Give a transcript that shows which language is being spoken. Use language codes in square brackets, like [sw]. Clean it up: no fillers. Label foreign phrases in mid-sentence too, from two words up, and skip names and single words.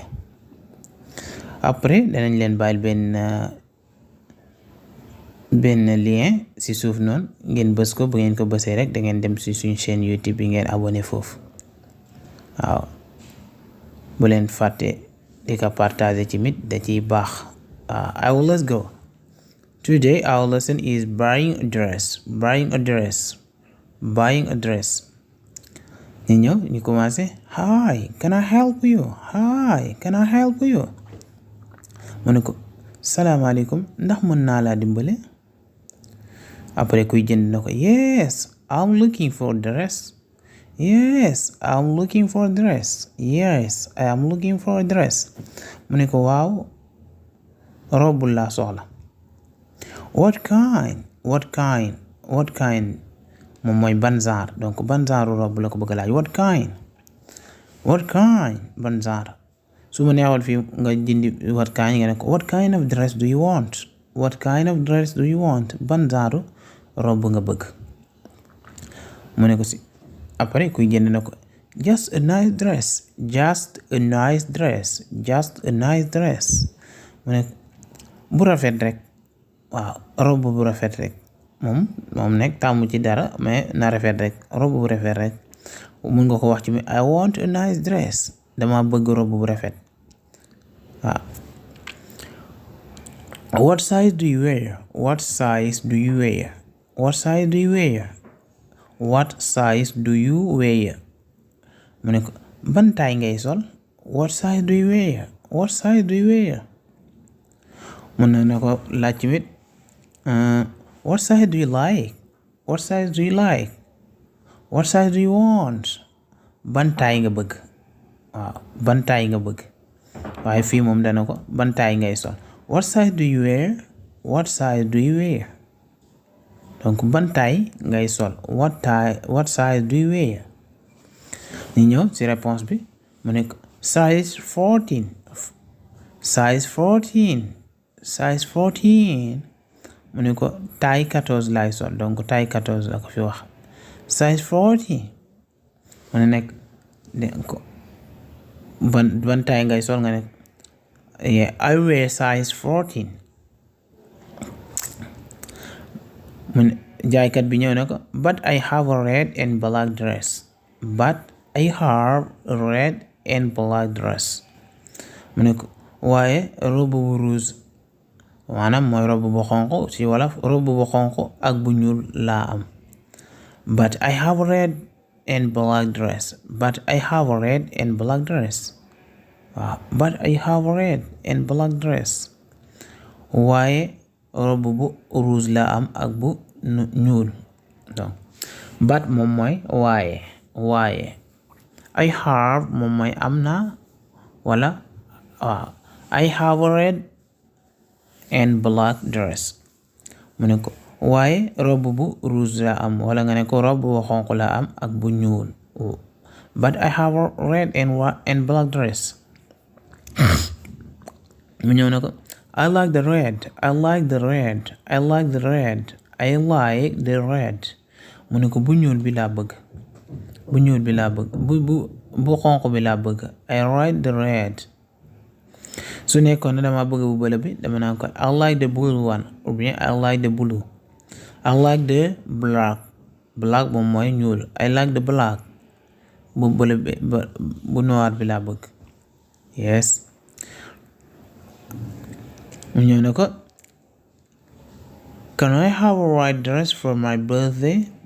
[wo] Après danañ leen bàyyil benn lien ci suuf noonu ngeen bës ko bu ngeen ko bësee rek da ngeen dem ci suñu chaîne YouTube bi ngeen abonné foofu. waaw bu leen fàtte di ko partager tamit da ciy baax. [en] Let's go. Today our lesson is buying a dress. [wo] ñu ñëw ñu commencé. [en] Hi, can I help you? [wo] mu ne ko salaamaaleykum ndax mën naa laa dimbale. après kuy jënd na ko [en] yes I'm looking for dress. Yes, I am looking for a dress. [wo] mu ne ko waaw robb laa soxla. [en] What kind [wo] moom mooy ban genre, donc ban genre robb la ko bëgg laaj. [en] What kind [wo] ban genre. su ma neexoon fii nga dindi [en] what kind [wo] nga ne ko [en] what kind of dress do you want. [wo] ban genre robb nga bëgg. mu ne ko si après kuy jënd na ko [en] just a nice dress. [wo] mu ne bu rafet rek. waaw robb bu rafet rek. moom nekk tàmmu ci dara mais na rafet rek, robb bu rafet rek. mun nga ko wax ci mi [en] I want a nice dress. [wo] dama bëgg robb bu rafet. [en] waaw what size do you wear. [wo] mu ne ko ban taay ngay sol. [en] what size do you wear. [wo] mun na ko laaj tamit [en] what size do you like. what size do you want. [wo] ban taay nga bëgg. waaw ban taay nga bëgg. waaye fii moom dana ko ban taay ngay sol. [en] what size do you wear. [wo] donc ban taay ngay sol. [en] what size do you wear. [wo] ñu ñëw ci réponse bi mu ne size 14. mu ne ko taille 14 lay sol, donc taille 14 la ko fi wax. size 14 mu ne nekk ko ban taille ngay sol nga ne [en] yeah I wear size 14. [wo] mu ne jaaykat bi ñëw na ko [en] but I have a red and black dress. [wo] mu ne ko waaye robe bu rouge maanaam mooy robe bu xonq ci wolof, robe bu xonq ak bu ñuul laa am. [en] but I have a red and black dress. [wo] waaye robe bu rouge laa am ak bu ñuul. donc but moom mooy waaye I have moom mooy am na wala waaw [en] I have a red and black dress. [wo] mu ne ko waaye robe bu rouge la am wala nga ne ko robe bu xonq la am ak bu ñuul. [en] but I have a red and black dress. [wo] mu ñëw na ko [en] I like the red. [wo] mu ne ko bu ñuul bi laa bëgg. bu xonq bi laa bëgg. [en] I like the red. [wo] su nekkoon na dama bëgg bu bële bi dama naan ko [en] I like the blue one [fr] ou bien [en] I like the blue. I like the black [wo] moom mooy ñuul. [en] I like the black [wo] bu bële bi bu noir bi laa bëgg. [en] yes. [wo] mu ñëw na ko [en] can I have a white dress for my birthday.